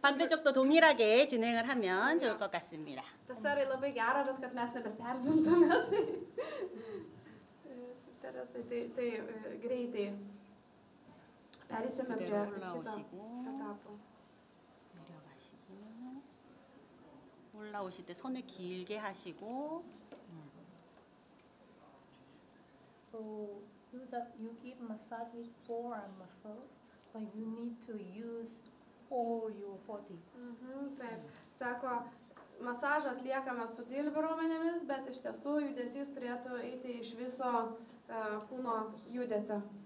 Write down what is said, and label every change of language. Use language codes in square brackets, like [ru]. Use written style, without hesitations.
[ko] 반대쪽도 동일하게 진행을 하면 좋을 것 같습니다. [lt] Tas yra labai gera, bet kad mes nebeserzintume. Teresai, tai greitai perėsime prie kito etapo. [ko] 내려가시고 올라오실 때 손을 길게 하시고 [en] So you give massage with forearm muscles, but you need to use all your body. [lt] Taip, sako, masažą atliekame su dilbio raumenėmis, bet iš tiesų judesys turėtų eiti iš viso kūno judesio.